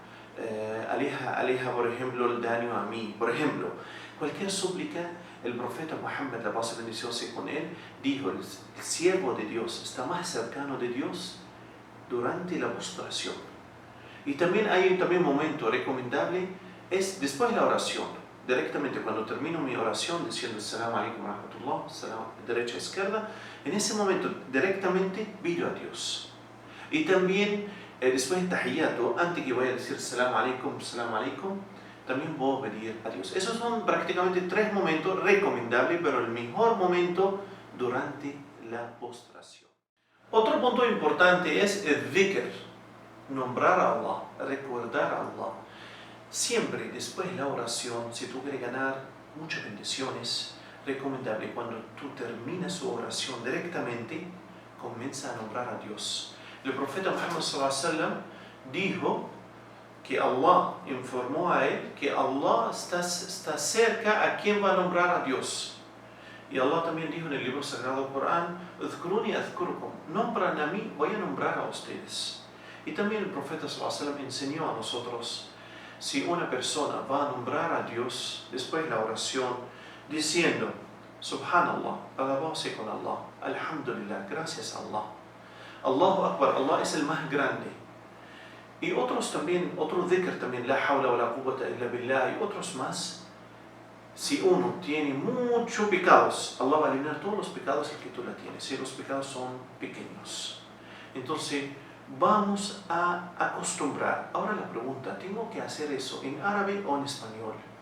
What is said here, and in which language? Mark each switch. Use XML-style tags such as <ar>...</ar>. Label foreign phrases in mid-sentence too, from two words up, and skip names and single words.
<es>Aleja, por ejemplo, el daño a mí. Por ejemplo, cualquier súplica, el profeta Muhammad, la paz y bendición sea con él, dijo, el siervo de Dios está más cercano de Dios durante la postración. Y también hay un momento recomendable, es después de la oración, directamente cuando termino mi oración diciendo</es> <ar>السلام عليكم ورحمة الله,</ar> <es>derecha izquierda, en ese momento directamente pido a Dios. Y también después de Tahiyyato, antes que vaya a decir</es> <ar>السلام عليكم,</ar> <es>también puedo pedir a Dios. Esos son prácticamente 3 momentos recomendables, pero el mejor momento durante la postración. Otro punto importante es el dhikr, nombrar a Allah, recordar a Allah. Siempre después de la oración, si tú quieres ganar muchas bendiciones, recomendable cuando tú terminas su oración directamente, comienza a nombrar a Dios. El profeta Muhammad</es> <ar>صلى الله عليه وسلم</ar> <es>dijo que Allah informó a él que Allah está cerca a quien va a nombrar a Dios. Y Allah también dijo en el libro sagrado del Corán,</es> <ar>"اذكروني أذكركم",</ar> <es>nombran a mí, voy a nombrar a ustedes. Y también el profeta</es> <ar>صلى الله عليه وسلم</ar> <es>enseñó a nosotros, si una persona va a nombrar a Dios después de la oración, diciendo, Subhanallah, alabado sea con Allah, Alhamdulillah, gracias a Allah,</es> <ar>الله أكبر,</ar> <es>Allah es el más grande. Y otros también, otro dhikr también,</es> <ar>لا حول ولا قوة إلا بالله,</ar> <es>y otros más. Si uno tiene muchos pecados, Allah va a eliminar todos los pecados que tú la tienes, si los pecados son pequeños. Entonces, vamos a acostumbrar. Ahora la pregunta, ¿tengo que hacer eso en árabe o en español?</es>